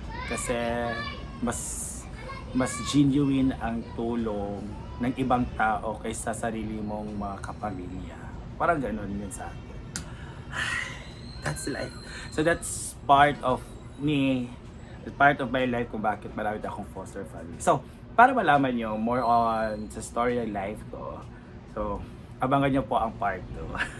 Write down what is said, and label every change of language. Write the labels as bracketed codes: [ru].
[tl] Kasi, mas genuine ang tulong ng ibang tao kaysa sarili mong mga kapamilya. Parang ganun yun sa akin. [en] That's life. So that's part of me, part of my life [tl] kung bakit marami akong foster family. So, para malaman nyo more on sa story ng life ko, so, abangan nyo po ang part 2.